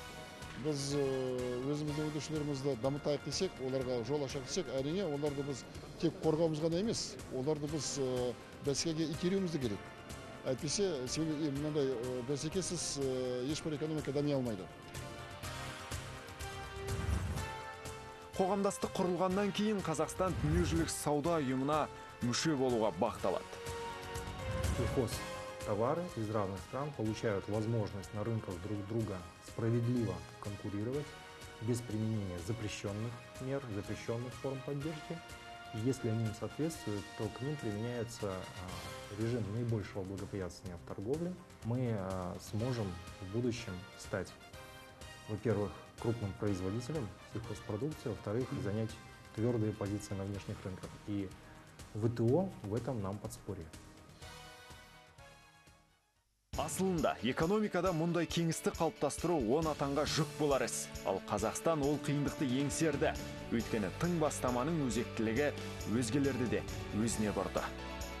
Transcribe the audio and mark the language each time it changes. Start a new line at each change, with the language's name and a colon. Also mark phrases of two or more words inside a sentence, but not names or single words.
Kazakh: Біз өзіміздің өндірушілерімізді дамытайық десек, оларға жол ашайық десек, әрине оларды біз тек қорғауымыз ғана емес, оларды біз бәсекеге итеруіміз де керек. Әйтпесе, мынандай бәсекесіз ешбір экономика дами алмайды. Қоғамдастық құрылғаннан кейін Қазақстан дүниежүзілік сауда ұйымына мүше болуға бағытталады.
Russian: Товары из разных стран получают возможность на рынках друг друга справедливо конкурировать без применения запрещенных мер, запрещенных форм поддержки. И если они им соответствуют, то к ним применяется режим наибольшего благоприятствования в торговле. Мы сможем в будущем стать, во-первых, крупным производителем сельхозпродукции, во-вторых, занять твердые позиции на внешних рынках. И ВТО в этом нам подспорье.
Kazakh: Асылында экономикада мұндай кеңістік қалыптастыру 10 атанға жүк болар іс. Ал Қазақстан ол қиындықты еңсерді. Өйткені тың бастаманың өзектілігі өзгелерді де өзіне бұрды.